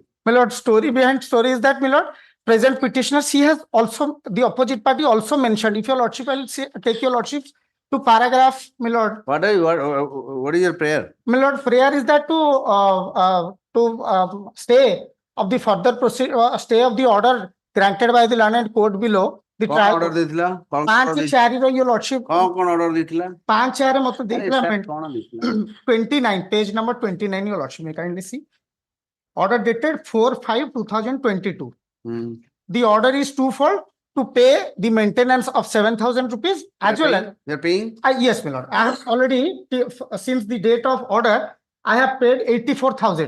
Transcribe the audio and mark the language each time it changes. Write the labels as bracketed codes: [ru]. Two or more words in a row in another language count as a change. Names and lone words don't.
[en] My lord, story behind story is that, my lord, present petitioner, she has also, the opposite party also mentioned, if your lordship, I will take your lordship to paragraph, my lord. What is your prayer? My lord, prayer is that to stay of the further stay of the order granted by the learned court below. The trial [or] order ଦେଇଥିଲା [en] your lordship. [or] କଣ order ଦେଇଥିଲା [en] 5 [or] ମତେ ଦେଇଥିଲା [en] 29 page number 29 your lordship, may kindly see. Order dated 4/5/2022. The order is twofold: to pay the maintenance of 7,000 rupees as well as you're paying. Yes, my lord. I have already, since the date of order, I have paid 84,000.